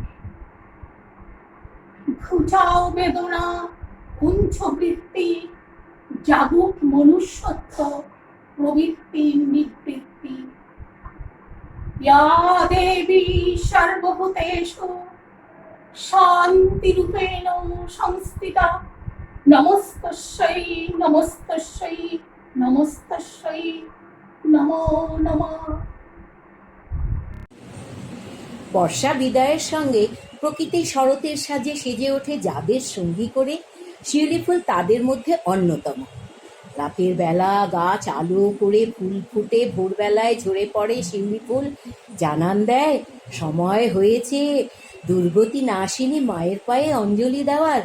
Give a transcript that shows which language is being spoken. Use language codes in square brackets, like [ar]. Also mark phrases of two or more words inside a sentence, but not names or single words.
[bn] ঘুচাও বেদনা কুঞ্চ বৃত্তি, জাগুক মনুষ্যত্ব প্রবৃত্তির নিবৃত্তি। [sa] ইয়া দেবী সর্বভূতেষু শান্তিরূপেণ সংস্থিতা, নমস্তস্যৈ নমস্তস্যৈ নমস্তস্যৈ নমো নমঃ। [bn] বর্ষা বিদায়ের সঙ্গে প্রকৃতি শরতের সাজে সেজে ওঠে যাদের সঙ্গী করে, শিউলি ফুল তাদের মধ্যে অন্যতম। রাতের বেলা গাছ আলো করে ফুল ফুটে ভোরবেলায় ঝরে পড়ে শিউলি ফুল, জানান দেয় সময় হয়েছে দুর্গতি নাশিনী মায়ের পায়ে অঞ্জলি দেওয়ার।